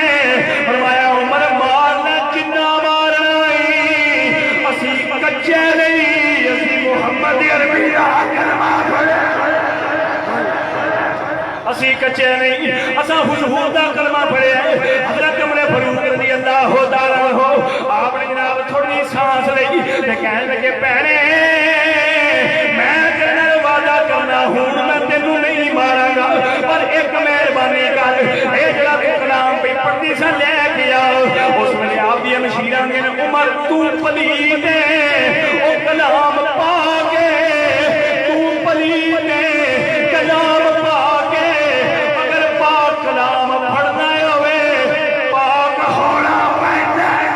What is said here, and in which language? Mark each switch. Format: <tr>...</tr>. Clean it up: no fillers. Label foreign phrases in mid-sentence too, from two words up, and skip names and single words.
<pa>ਫ਼ਰਮਾਇਆ ਉਮਰ ਮਾਰਨਾ ਜਿੰਨਾ ਮਾਰਨਾ ਹੀ, ਅਸੀ ਕੱਚੇ ਨਹੀਂ, ਅਸੀ ਮੁਹੰਮਦ ਅਰਬੀ ਦਾ ਕਲਮਾ ਪੜ੍ਹੇ, ਅਸੀ ਕੱਚੇ ਨਹੀਂ, ਅਸਾ ਹੁਜ਼ੂਰ ਦਾ ਕਲਮਾ ਪੜ੍ਹੇ। ਹਜ਼ਰਤ ਉਮਰ ਫ਼ਾਰੂਕ</pa> <ar>رضي الله تعالى عنه</ar> <pa>ਆਪਨੇ ਜਨਾਬ ਥੋੜ੍ਹੀ ਸਾਂਸ ਲਈ ਤੇ ਕਹਿਣੇ ਲੱਗੇ, ਭੈਣੇ ਮੈਂ ਤੇਰੇ ਨਾਲ ਵਾਦਾ ਕਰਨਾ ਹਾਂ, ਮੈਂ ਤੈਨੂੰ ਨਹੀਂ ਮਾਰਾਂਗਾ, ਪਰ ਇਕ ਮਿਹਰਬਾਨੀ ਕਰ, ਯੇ ਜੜਾ ਤੂ ਕਲਾਮ ਪੇ ਪੜ੍ਹਦੀ ਸਾ ਲੈਕੇ ਆ। ਉਸ ਵੇਲੇ ਆਪ ਦੀ ਮਸ਼ੀਰਾ ਨੇ ਉਮਰ ਤੂ ਪਲੀਤ ਹੈ, ਓ ਕਲਾਮ ਪਾ ਕੇ, ਤੂ ਪਲੀਤ ਹੈ ਕਲਾਮ ਪਾ ਕੇ, ਅਗਰ ਪਾਕ ਕਲਾਮ ਪੜ੍ਹਨਾ ਹੋਵੇ ਪਾਕ ਹੋਣਾ ਪੈਂਦਾ।</pa>